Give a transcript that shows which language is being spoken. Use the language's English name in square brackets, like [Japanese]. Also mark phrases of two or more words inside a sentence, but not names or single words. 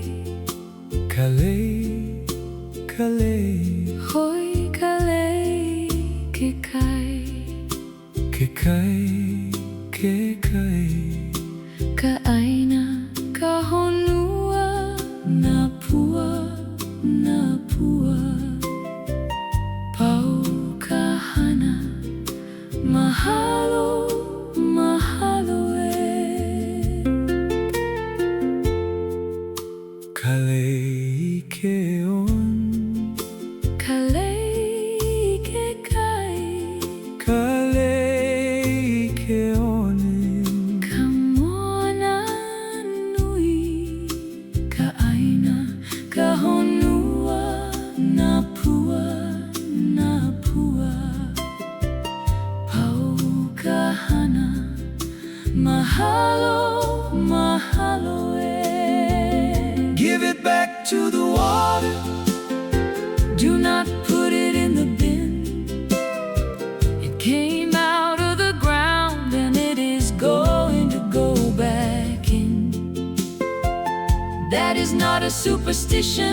[Hawaiian] Kalei, kalei, Hoi ka lei ke kai. ke kai, ke kai. Ka aina, ka honua, na pua, na pua. Pau ka hana, mahalo, mahalo e. Kalei ke on, Ka lei ke kai. kalei ke onin. Ka moana nui. Ka aina, ka honua, na pua, na pua. Pau ka hana, mahalo, mahalo e. [English] Give it back to the water. Do not put it in the bin. It came out of the ground and it is going to go back in. That is not a superstition.